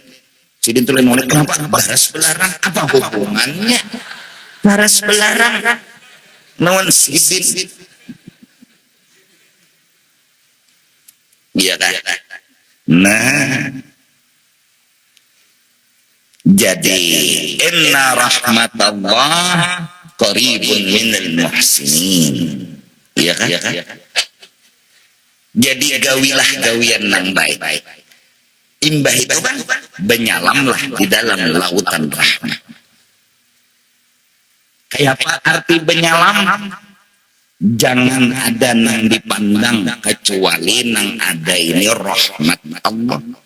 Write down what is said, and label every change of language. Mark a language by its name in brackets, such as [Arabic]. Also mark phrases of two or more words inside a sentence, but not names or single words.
[Banjar] Si dintu lain wali kenapa? Baras belarang apa hubungannya? Baras belarang, nawan si dintu. Iya kan? Nah, jadi [Arabic] إن رحمت الله قريب من المحسنين. [Banjar] Iya kan? Jadi gawilah gawian nang baik. Imbah itu kan benyalamlah di dalam lautan rahmat. Kayak apa arti benyalam? Jangan ada nang dipandang kecuali nang ada ini rahmat Allah.